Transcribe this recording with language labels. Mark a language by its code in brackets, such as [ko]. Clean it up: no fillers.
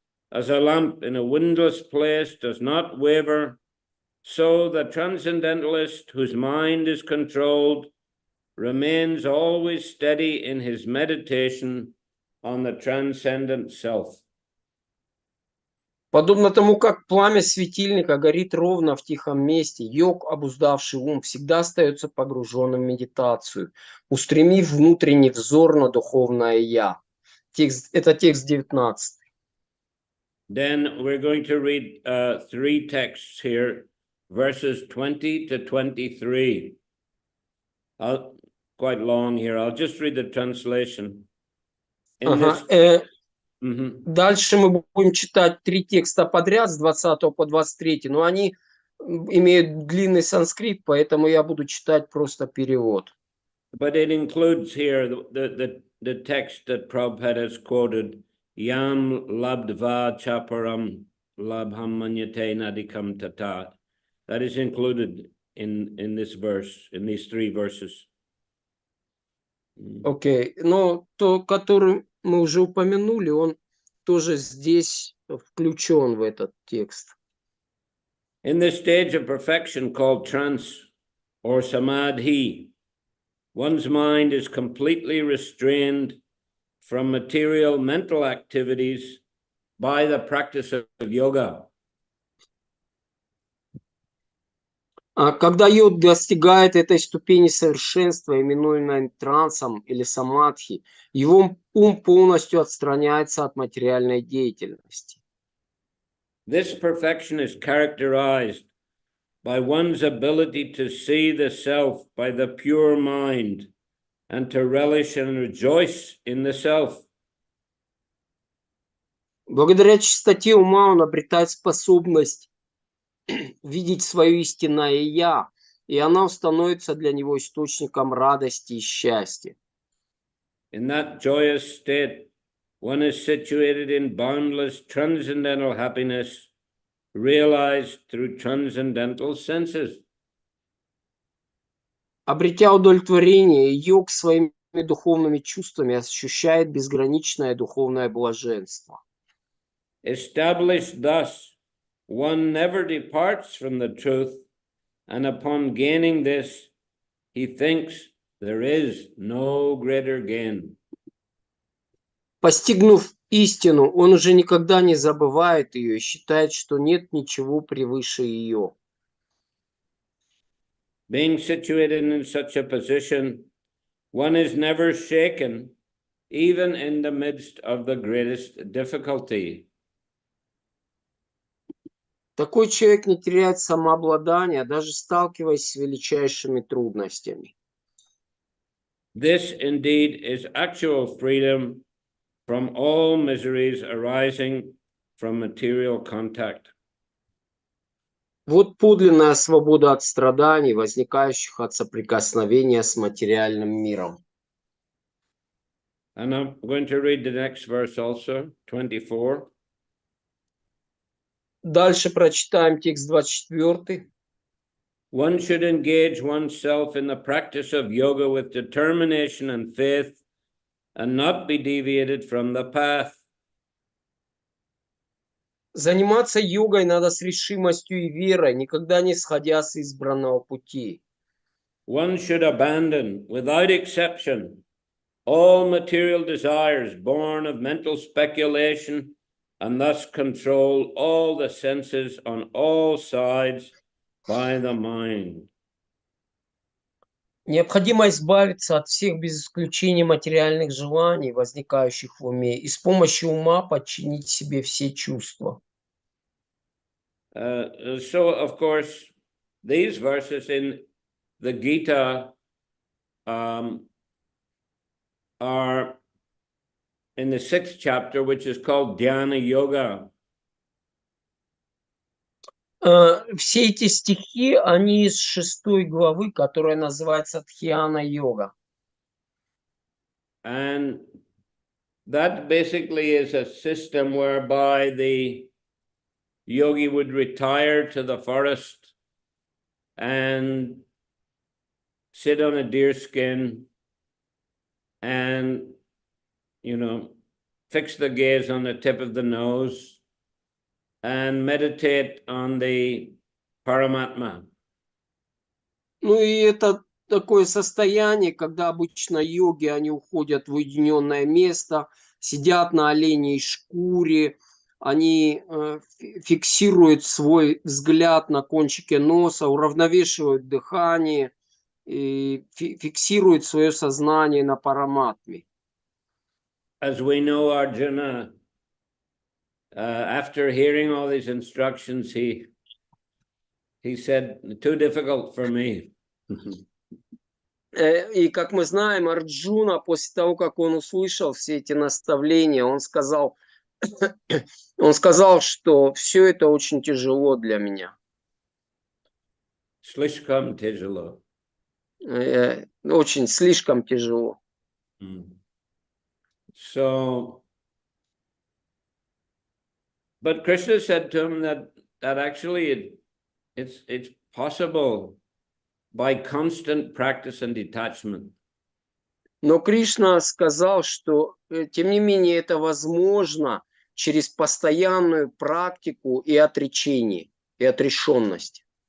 [en] As a lamp in a windless place does not waver, so the transcendentalist whose mind is controlled remains always steady in his meditation on the transcendent self. [ru] Подобно тому, как пламя светильника горит ровно в тихом месте, йог, обуздавший ум, всегда остается погруженным в медитацию, устремив внутренний взор на духовное «Я». Это текст 19. [en] Then we're going to read 3 texts here, verses 20 to 23. Quite long here. I'll just read the translation. [ru] Дальше мы будем читать 3 текста подряд с 20 по 23, но они имеют длинный санскрит, поэтому я буду читать просто перевод. [en] But it includes here the text that Prabhupada has quoted [sa] yam labdva chaparam labham manyate nadikam tata. [en] That is included in this verse, in these 3 verses. [ru] Окей, но то, который мы уже упомянули, он тоже здесь включен в этот текст. [en] In this stage of perfection called trance or samadhi, one's mind is completely restrained from material mental activities by the practice of yoga. [ru] Когда йог достигает этой ступени совершенства, именуемой трансом или самадхи, его ум полностью отстраняется от материальной деятельности. [en] This perfection is characterized by one's ability to see the self by the pure mind and to relish and rejoice in the self. [ru] Благодаря чистоте ума он обретает способность видеть свое истинное «я», и оно становится для него источником радости и счастья. [en] In that joyous state, one is situated in boundless transcendental happiness, realized through transcendental senses. [ru] Обретя удовлетворение, йог своими духовными чувствами ощущает безграничное духовное блаженство. [en] Established thus, one never departs from the truth, and upon gaining this, he thinks there is no greater gain. [ru] Постигнув истину, он уже никогда не забывает ее и считает, что нет ничего превыше ее. [en] Being situated in such a position, one is never shaken, even in the midst of the greatest difficulty. [ru] Такой человек не теряет самообладания, даже сталкиваясь с величайшими трудностями. [en] This indeed is actual freedom from all miseries arising from material contact. [ru] Вот подлинная свобода от страданий, возникающих от соприкосновения с материальным миром. [en] And I'm going to read the next verse also, 24. [ru] Дальше прочитаем текст 24. [en] One should engage oneself in the practice of yoga with determination and faith and not be deviated from the path. [ru] Заниматься йогой надо с решимостью и верой, никогда не сходя с избранного пути. [en] One should abandon, without exception, all material desires born of mental speculation and thus control all the senses on all sides by the mind. [ru] Необходимо избавиться от всех без исключения материальных желаний, возникающих в уме, и с помощью ума подчинить себе все чувства. [en] So, of course, these verses in the Gita are in the 6th chapter, which is called Dhyana Yoga. [ru] Все эти стихи, они из 6 главы, которая называется Дхьяна-йога. [en] And that basically is a system whereby the yogi would retire to the forest and sit on a deer skin and, fix the gaze on the tip of the nose and meditate on the Paramatma. [ru] Ну и это такое состояние, когда обычно йоги, они уходят в уединенное место, сидят на оленей шкуре, они фиксируют свой взгляд на кончике носа, уравновешивают дыхание и фиксируют свое сознание на параматме. [en] As we know, Arjuna, after hearing all these instructions, he said, "Too difficult for me." [ru] И как мы знаем, Арджуна, после того, как он услышал все эти наставления, он сказал, что все это очень тяжело для меня. Слишком тяжело. Очень, слишком тяжело. [en] So But Krishna said to him that actually it's possible by constant practice and detachment. [ru] Но Кришна сказал, что, тем не менее, это возможно через постоянную практику и отречение, и отрешенность.